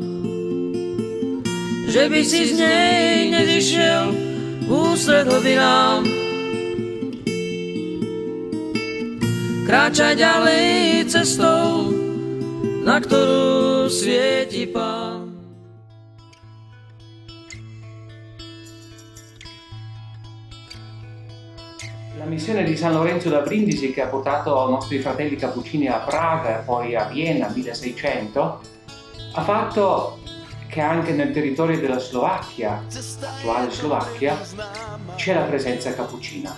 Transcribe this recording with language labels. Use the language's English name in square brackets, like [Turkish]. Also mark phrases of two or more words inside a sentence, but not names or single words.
[Slovak] Že by si z nej nevyšiel ústred hlbinám. Kráčaj ďalej cestou, na ktorú svieti Pán. [Italian] La missione di San Lorenzo da Brindisi, che ha portato i nostri fratelli cappuccini a Praga e poi a Vienna nel 1600, ha fatto che anche nel territorio della Slovacchia, attuale Slovacchia, c'è la presenza cappuccina.